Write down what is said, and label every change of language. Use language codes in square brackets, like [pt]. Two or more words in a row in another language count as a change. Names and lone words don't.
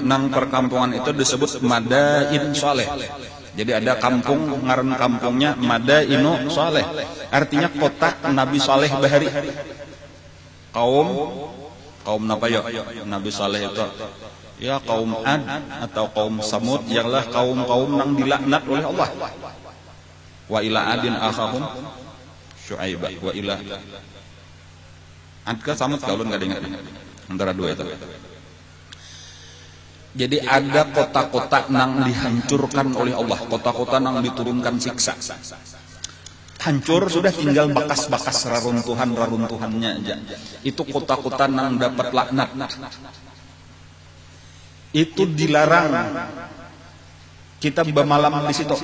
[bjn] Nang perkampungan itu disebut Madain Saleh. Jadi ada kampung, ngaran kampungnya Madainu Saleh. [id] Artinya kota Nabi Saleh Bahari. [bjn] Kaum napa ya? [id] Nabi Saleh itu ya kaum Ad atau kaum Samud, ialah kaum-kaum nang dilaknat oleh Allah. [ar] وإلى عاد أخاهم شعيب وإلى عاد [bjn] ka Samud kaulun enggak ingat. [id] Antara dua itu. Jadi ada kota-kota nang dihancurkan oleh Allah, kota-kota nang diturunkan siksa. Hancur sudah tinggal bekas-bekas reruntuhannya aja. Itu kota-kota nang dapat laknat. Itu dilarang kita bermalam di situ.